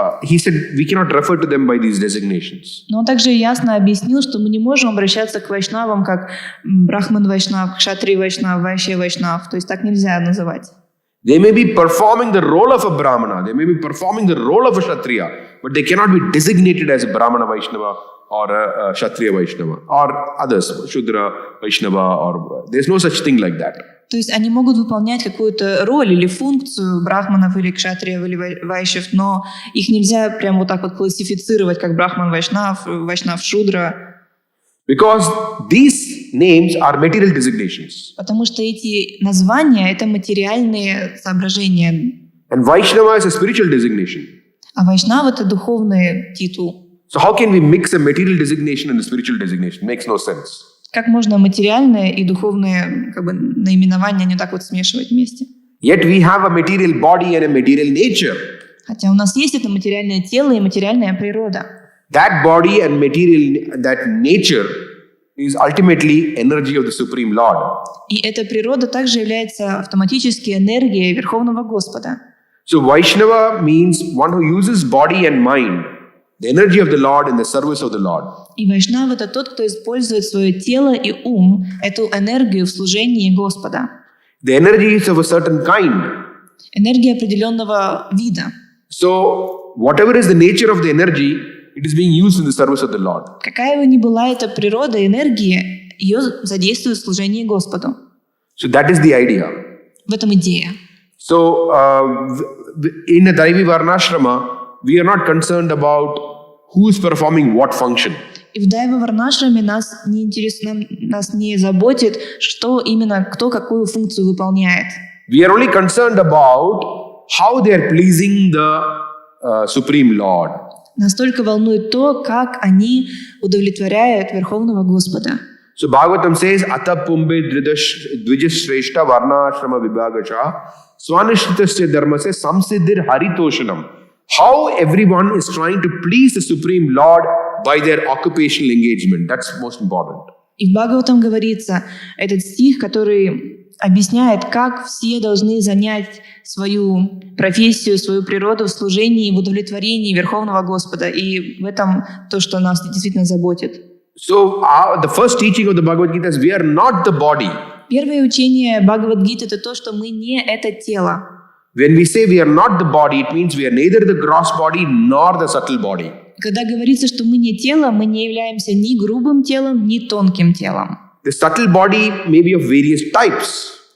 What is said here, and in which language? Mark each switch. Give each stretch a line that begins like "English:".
English: He said we cannot refer to them by these designations.
Russian: Но он также ясно объяснил, что мы не можем обращаться к вайшнавам как Брахман Вайшнав, Кшатри Вайшнав, Вайшья Вайшнав. То есть так нельзя называть.
English: They may be performing the role of a Brahmana, they may be performing the role of a Kshatriya, but they cannot be designated as a Brahmana Vaishnava or a Kshatriya Vaishnava or others, Shudra Vaishnava, or there's no such thing like that.
Russian: То есть они могут выполнять какую-то роль или функцию брахманов или кшатриев или вайшев, но их нельзя прям вот так вот классифицировать как брахман Вайшнав, Вайшнав Шудра.
English: Because these names are material designations.
Russian: Потому что эти названия — это материальные соображения.
English: And Vaishnava is a spiritual designation.
Russian: А Вайшнав — это духовный титул.
English: So how can we mix a material designation and a spiritual designation? Makes no sense.
Russian: Как можно материальное и духовное наименование не так вот смешивать вместе?
English: Yet we have a material body and a material nature.
Russian: Хотя у нас есть это материальное тело и материальная природа.
English: That body and material, that nature is ultimately energy of the Supreme Lord.
Russian: И эта природа также является автоматически энергией Верховного Господа.
English: So Vaishnava means one who uses body and mind, the energy of the Lord in the service of the Lord.
Russian: И Вайшнав — это тот, кто использует свое тело и ум, эту энергию в служении Господа.
English: The energy is of a certain kind.
Russian: Энергия определенного вида.
English: So whatever is the nature of the energy, it is being used in the service of the Lord.
Russian: Какая бы ни была эта природа энергии, ее задействуют в служении Господу.
English: So that is the idea.
Russian: В этом идея.
English: So in a Daivi Varnashrama, we are not concerned about who is performing what function.
Russian: И в Дайва Варнашраме нас не заботит, что именно, кто какую функцию выполняет.
English: We are only concerned about how they are pleasing the Supreme Lord.
Russian: Нас только волнует то, как они удовлетворяют Верховного Господа.
English: So Bhagavatam says,
Sanskrit: Ata Pumbe Dvijashreshta Varnashrama Vibhagacha Swanishritasya Dharmase Samsiddhir Haritoshanam.
English: How everyone is trying to please the Supreme Lord by their occupational engagement. That's most important.
Russian: И в Бхагаватам говорится, этот стих, который объясняет, как все должны занять свою профессию, свою природу в служении, в удовлетворении Верховного Господа. И в этом то, что нас действительно заботит.
English: So, the first teaching of the Bhagavad Gita is we are not the body.
Russian: Первое учение Бхагавад-гиты — это то, что мы не это тело.
English: When we say we are not the body, it means we are neither the gross body nor the subtle body.
Russian: Когда говорится, что мы не тело, мы не являемся ни грубым телом, ни тонким телом.
English: The subtle body may be of various types.